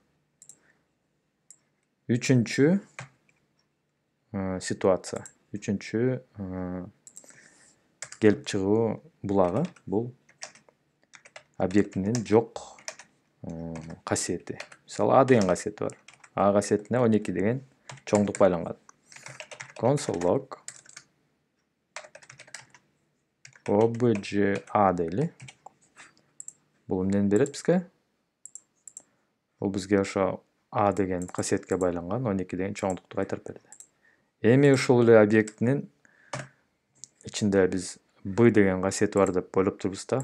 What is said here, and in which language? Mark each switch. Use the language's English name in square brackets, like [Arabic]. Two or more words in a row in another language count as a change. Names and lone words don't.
[Kyrgyz] Үчүнчү ситуация, үчүнчү келип чыгуу булагы бул объектинин жок касиети. Мисалы A деген касиети бар. A касиетине 12 деген чоңдук байланган. [English] Console log obj A дейли. [Kyrgyz] Бул эмнени берет бизге? Бул бизге ошо A деген касиетке байланган 12 деген чоңдукту кайтарып берди. Эми ушул эле объектинин ичинде биз B деген касиети бар деп ойлоп турбуз да.